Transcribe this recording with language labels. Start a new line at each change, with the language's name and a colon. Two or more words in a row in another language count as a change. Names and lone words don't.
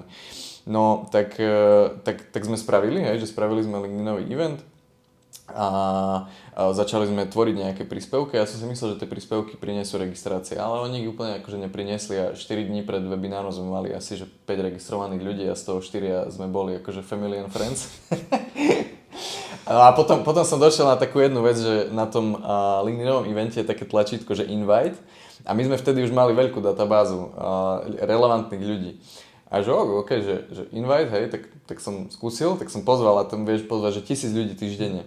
Slovak: No, tak sme spravili, hej, že spravili sme LinkedInový event a začali sme tvoriť nejaké príspevky. Ja som si myslel, že tie príspevky prinesú registrácie, ale oni ich úplne akože nepriniesli a 4 dní pred webinárom sme mali asi že 5 registrovaných ľudí a z toho 4 sme boli akože
English: family and friends.
Slovak: A potom som došiel na takú jednu vec, že na tom LinkedInovom evente je také tlačítko, že invite a my sme vtedy už mali veľkú databázu relevantných ľudí. A že že invite, hej, tak som skúsil, tak som pozval a tam vieš pozvať, že 1000 ľudí týždenne.